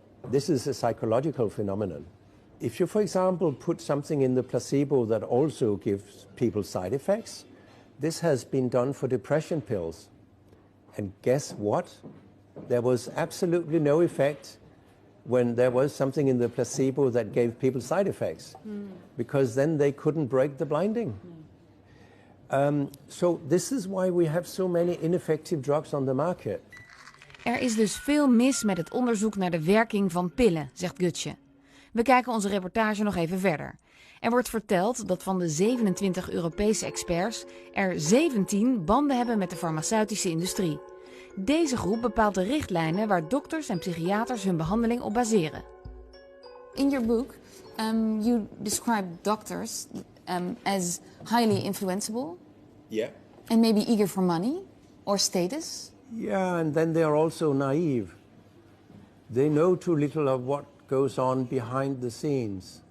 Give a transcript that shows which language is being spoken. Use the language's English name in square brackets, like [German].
[English] This is a psychological phenomenon. If you, for example, put something in the placebo that also gives people side effects, this has been done for depression pills. And guess what? There was absolutely no effect when there was something in the placebo that gave people side effects, because then they couldn't break the blinding. So this is why we have so many ineffective drugs on the market. [Dutch] Er is dus veel mis met het onderzoek naar de werking van pillen, zegt Gutsche. We kijken onze reportage nog even verder. Er wordt verteld dat van de 27 Europese experts er 17 banden hebben met de farmaceutische industrie. Deze groep bepaalt de richtlijnen waar dokters en psychiaters hun behandeling op baseren. [English] In your book, you describe doctors as highly influenceable. Yeah. And maybe eager for money or status. Yeah, and then they are also naive. They know too little of what goes on behind the scenes.